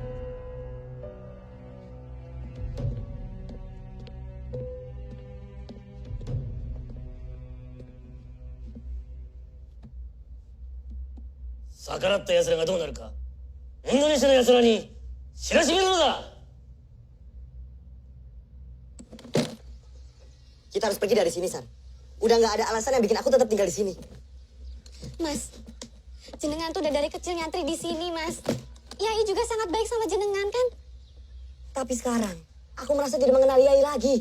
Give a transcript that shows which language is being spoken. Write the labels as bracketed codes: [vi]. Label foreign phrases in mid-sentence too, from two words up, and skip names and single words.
[ja] 逆らった奴らがどうなるかインドネシアの奴らに知らしめるのだ。 [id] Kita harus pergi dari sini, San. Udah nggak ada alasan yang bikin aku tetap tinggal di sini. Mas, jenengan tuh udah dari kecil nyantri di sini, Mas. Yai juga sangat baik sama jenengan, kan? Tapi sekarang, aku merasa tidak mengenal Yai lagi.